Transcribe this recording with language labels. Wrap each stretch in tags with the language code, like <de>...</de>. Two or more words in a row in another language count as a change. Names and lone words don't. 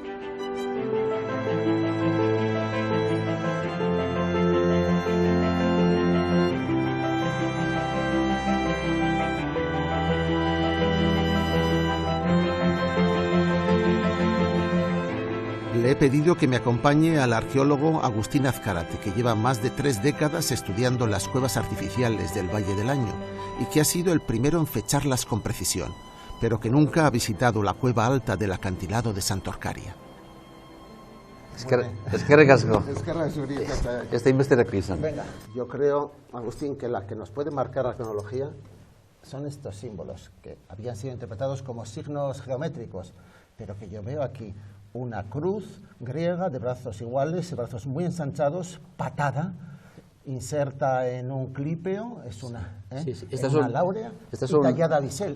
<es>Le he pedido que me acompañe al arqueólogo Agustín Azcárate, que lleva más de 3 décadas estudiando las cuevas artificiales del Valle del Laño y que ha sido el primero en fecharlas con precisión, pero que nunca ha visitado la cueva alta del acantilado de Santorcaria.</es> <eu>Eskerrik asko.</eu> <es>Esta investigación. Venga, yo creo, Agustín, que la que nos puede marcar la cronología son estos símbolos que habían sido interpretados como signos geométricos, pero que yo veo aquí una cruz griega de brazos iguales y brazos muy ensanchados, patada, inserta en un clípeo, es una, una láurea, y tallada a bisel.</es>